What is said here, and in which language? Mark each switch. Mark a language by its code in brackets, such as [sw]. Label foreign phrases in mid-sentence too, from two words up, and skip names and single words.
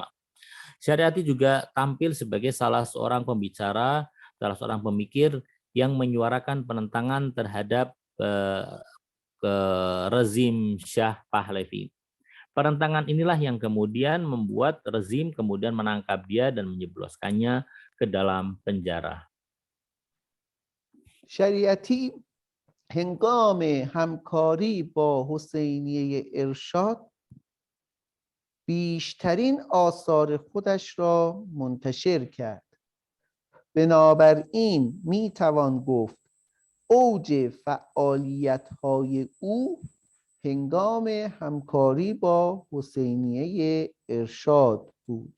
[id] Syariati juga tampil sebagai salah seorang pembicara, salah seorang pemikir yang menyuarakan penentangan terhadap rezim Shah Pahlavi. Penentangan inilah yang kemudian membuat rezim kemudian menangkap dia dan menjebloskannya ke dalam penjara. [fa] شریعتی هنگام همکاری با حسینیه ارشاد بیشترین آثار خودش را منتشر کرد. بنابراین میتوان گفت اوج فعالیت‌های او هنگام همکاری با حسینیه ارشاد بود.